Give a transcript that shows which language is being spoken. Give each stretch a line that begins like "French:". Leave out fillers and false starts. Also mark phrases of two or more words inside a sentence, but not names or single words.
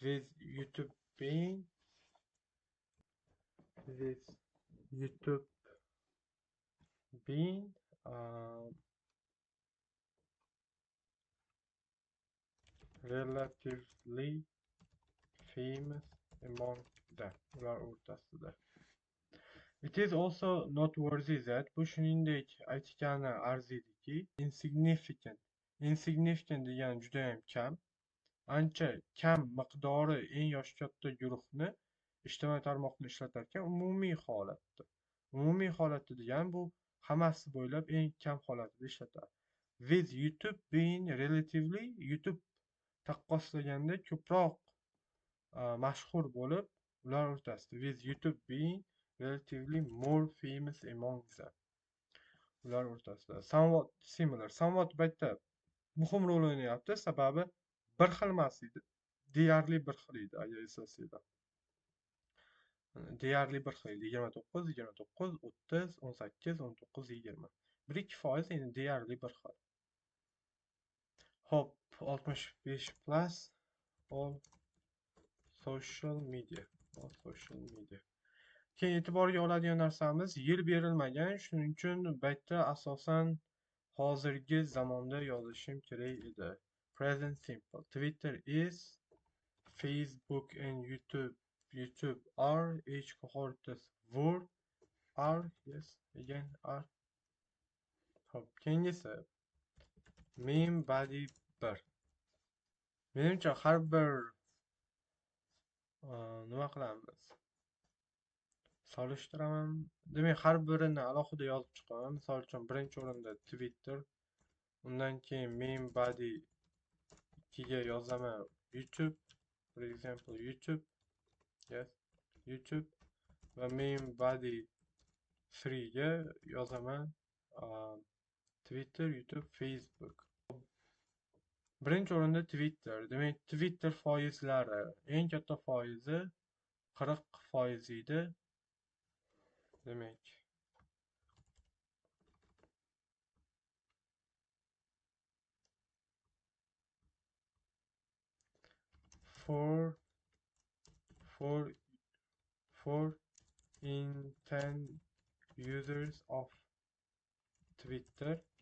English: with YouTube being with YouTube being um, relatively famous among them.
Uzbek: Ular o'rtasida.
English: It is also noteworthy that
Uzbek: bu shuningdek aytgani arziydiki,
English: insignificant.
Uzbek: Insignificant degani judayam kam, ancha kam miqdori eng yoshi katta guruhni ijtimoiy tarmoqni ishlatarkan, umumiy holatda. Umumiy holatda degani bu hammasi bo'ylab eng kam holatida ishlatadi.
English: With YouTube being relatively,
Uzbek: YouTube taqqoslaganda ko'proq mashhur bo'lib, ular o'rtasida.
English: With YouTube being relatively more famous among them.
Uzbek: Ular o'rtasida.
English: Somewhat similar.
Uzbek: Somewhat bu yerda muhim rol o'ynayapti, sababi bir xil emas edi. Deyarli bir xil edi, agar eslasanglar. Deyarli bir xil edi. 29, 29, 30, 18, 19, 20. 1-2% endi deyarli bir xil. Hop,
English: 65 plus all social media. All social media.
Uzbek: Keyin e'tiborga oladigan narsamiz yil berilmagan, shuning uchun bu yerda asosan hozirgi zamonda yozishim kerak edi.
English: Present simple. Twitter is, Facebook and YouTube are, each cohorts were, are, yes, again are.
Uzbek: Hop, keyingisi
English: meme body
Uzbek: 1. Menimcha har bir nima qilamiz? Solishtiraman. Demak, har birini alohida yozib chiqaman. Misol uchun, birinchi o'rinda Twitter, undan keyin
English: main body
Uzbek: 2 ga yozaman YouTube,
English: for example, YouTube, yes, YouTube
Uzbek: va
English: main body
Uzbek: 3 ga yozaman Twitter, YouTube, Facebook. Birinchi o'rinda Twitter. Demak, Twitter foizlari eng katta foizi 40% edi. Demak,
English: four in 10 users of Twitter